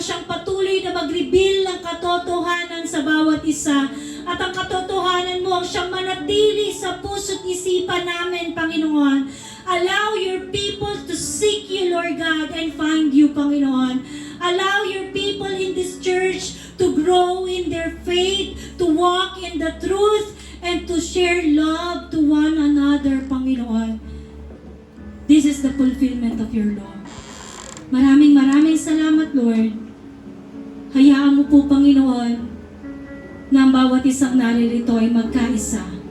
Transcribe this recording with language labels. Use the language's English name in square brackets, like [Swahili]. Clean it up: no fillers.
[Filipino] patuloy na mag-reveal ng katotohanan sa bawat isa. At ang katotohanan mo ang siyang manatili sa puso't isipan namin, Panginoon. [English] Allow your people to seek you, Lord God, and find you, Panginoon. Allow your people in this church to grow in their faith, to walk in the truth, and to share love to one another, Panginoon. This is the fulfillment of your law. [Filipino] Maraming salamat, Lord. Hayaan mo po, Panginoon, na ang bawat isang naririto ay magkaisa.